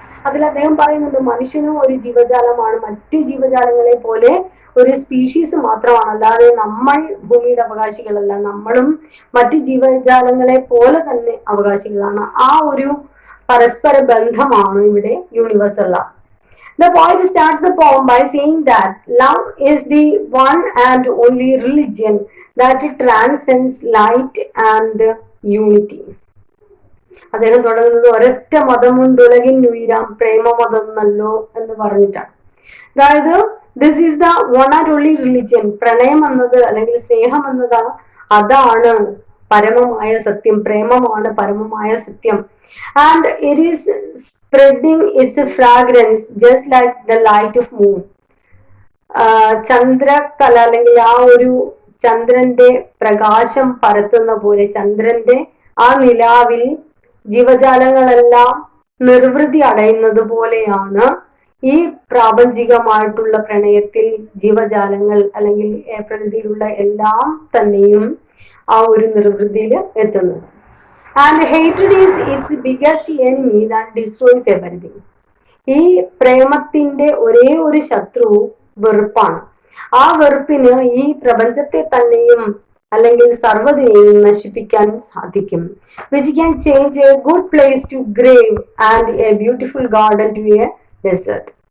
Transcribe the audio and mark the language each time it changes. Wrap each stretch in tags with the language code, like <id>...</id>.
<ml>അതിൽ അദ്ദേഹം പറയുന്നുണ്ട്, മനുഷ്യനും ഒരു ജീവജാലമാണ്, മറ്റ് ജീവജാലങ്ങളെ പോലെ ഒരു സ്പീഷീസ് മാത്രമാണ്, അല്ലാതെ നമ്മൾ ഭൂമിയുടെ അവകാശികളല്ല, നമ്മളും മറ്റ് ജീവജാലങ്ങളെ പോലെ തന്നെ അവകാശികളാണ്. ആ ഒരു പരസ്പര ബന്ധമാണ് ഇവിടെ universal love.</ml> <en>The poet starts the poem by saying that love is the one and only religion that transcends light and unity.</en> <ml>അദ്ദേഹം തുടങ്ങുന്നത് ഒരൊറ്റ മതമുണ്ട് ഉലകിൻ ഉയരാം പ്രേമമതം നല്ലോ എന്ന് പറഞ്ഞിട്ടാണ്. അതായത്</ml> <en>This is the one and only religion.</en> <ml>പ്രണയം എന്നത് അല്ലെങ്കിൽ സ്നേഹം എന്നത് അതാണ് പരമമായ സത്യം, പ്രേമമാണ് പരമമായ സത്യം.</ml> <en>And it is spreading its fragrance just like the light of moon.</en> <ml>ചന്ദ്രകല അല്ലെങ്കിൽ ആ ഒരു ചന്ദ്രന്റെ പ്രകാശം പരത്തുന്ന പോലെ, ചന്ദ്രന്റെ ആ നിലാവിൽ ജീവജാലങ്ങളെല്ലാം നിർവൃതി അടയുന്നത് പോലെയാണ് ഈ പ്രാപഞ്ചികമായിട്ടുള്ള പ്രണയത്തിൽ ജീവജാലങ്ങൾ അല്ലെങ്കിൽ പ്രകൃതിയിലുള്ള എല്ലാം തന്നെയും ആ ഒരു നിർവൃതിയിൽ എത്തുന്നത്.</ml> <en>And hatred is its biggest enemy that destroys everything.</en> <ml>ഈ പ്രേമത്തിന്റെ ഒരേ ഒരു ശത്രു വെറുപ്പാണ്. ആ വെറുപ്പിന് ഈ പ്രപഞ്ചത്തെ തന്നെയും അല്ലെങ്കിൽ സർവ്വതിനെയും നശിപ്പിക്കാൻ സാധിക്കും.</ml> <en>Which can change a good place to grave and a beautiful garden to a desert.</en>